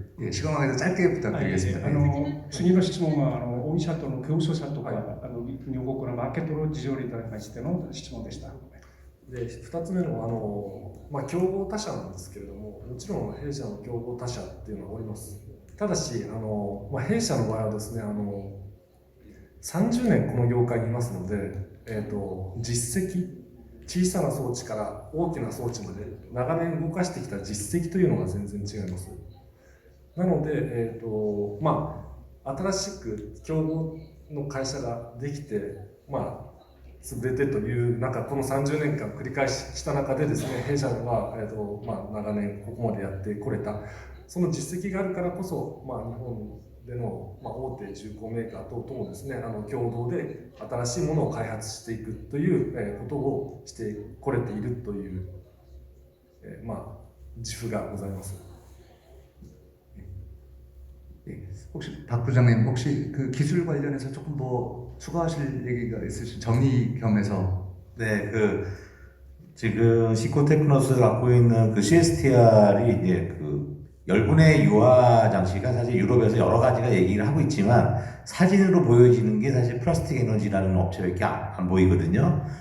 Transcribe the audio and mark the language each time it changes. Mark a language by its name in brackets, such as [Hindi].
[Korean] 시간왕에서 짧게 부탁드리겠습니다. [Japanese] 次の質問は御社との競争さとか、入国のマーケットの事情に対しての質問でした。で、2つ目の競合他社なんですけれども、もちろん弊社の競合他社っていうのはおります。ただし弊社の場合はですね、30年この業界にいますので、実績、小さな装置から大きな装置まで長年動かしてきた実績というのが全然違います。なので、新しく競合の会社ができて、潰れてというこの30年間繰り返した中でですね、弊社は、長年ここまでやってこれた、その実績があるからこそ、日本での、大手重工メーカー等々もですね、共同で新しいものを開発していくということをしてこれているという、自負がございます。 [Korean] 혹시 박 부장님 혹시 그 기술 관련해서 조금 뭐 추가하실 얘기가 있으신 정리 겸해서. 네, 지금 시코테크노스가 갖고 있는 그 CSTR이 이제 열분의 유화 장치가 사실 유럽에서 여러 가지가 얘기를 하고 있지만 사진으로 보여지는 게 사실 플라스틱 에너지라는 업체밖에 안 보이거든요.